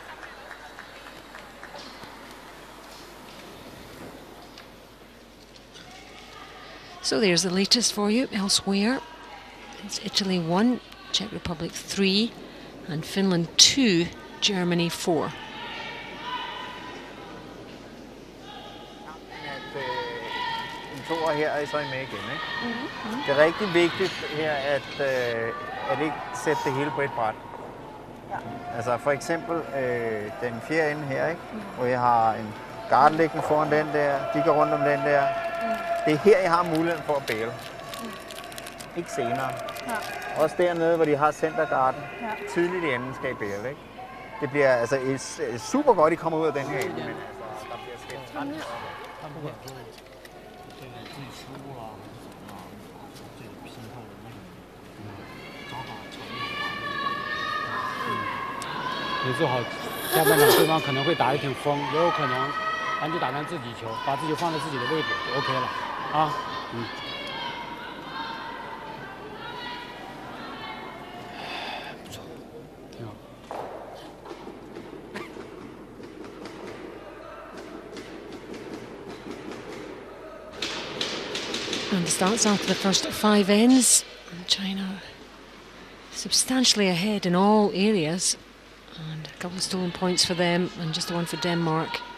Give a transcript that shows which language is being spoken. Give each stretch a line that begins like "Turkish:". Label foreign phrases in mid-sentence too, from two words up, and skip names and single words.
English: So there's the latest for you. Elsewhere, it's Italy 1, Czech Republic 3, and Finland 2, Germany 4.
Danish: Her er så med igen, ikke? Det er rigtig vigtigt her at ikke sætte det hele på et bræt. Ja. Altså for eksempel den fjerde ende her, ikke? Hvor jeg har en guard liggende foran den der, de går rundt om den der. Det er her, jeg har muligheden for at bæle. Ikke senere. Ja. Også dernede, hvor de har centergarden. Ja. Tidligt i enden skal I bæle, ikke? Det bliver altså super godt, I kommer ud af den her ende, men altså, der bliver skæmt.
Chinese: 也做好下半场，对方可能会打一挺疯，也有可能咱就打咱自己球，把自己放在自己的位置就 OK 了啊。不错，挺好。
English: And starts after the first 5 ends. China substantially ahead in all areas. And a couple of stolen points for them, and just the one for Denmark.